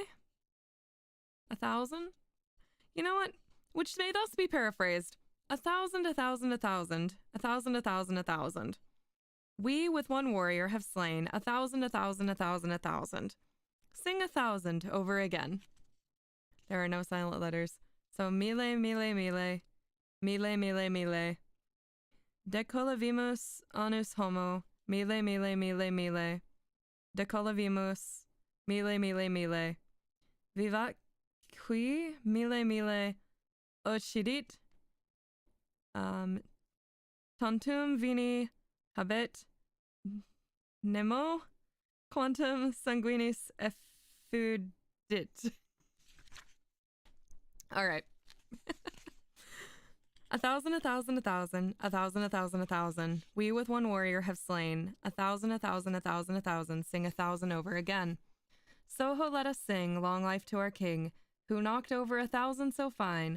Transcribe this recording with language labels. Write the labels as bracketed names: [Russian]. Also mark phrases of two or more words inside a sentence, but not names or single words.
[English] 1,000? You know what? Which may thus be paraphrased. 1,000, 1,000, 1,000, 1,000, 1,000, 1,000. We with one warrior have slain 1,000, 1,000, 1,000, 1,000. Sing 1,000 over again. There are no silent letters. [Latin] So mille, mille, mille, mille, mille, mille. Decolavimus anus homo, mille, mille, mille, mille. Decolavimus, mille, mille, mille. Vivat qui, mille, mille, occidit. Tantum vini habet nemo, quantum sanguinis effudit. [English] All right. 1,000, 1,000, 1,000, 1,000, 1,000, 1,000. We with one warrior have slain 1,000, 1,000, 1,000, 1,000. Sing 1,000 over again. So-ho, let us sing, long life to our king, who knocked over 1,000 so fine.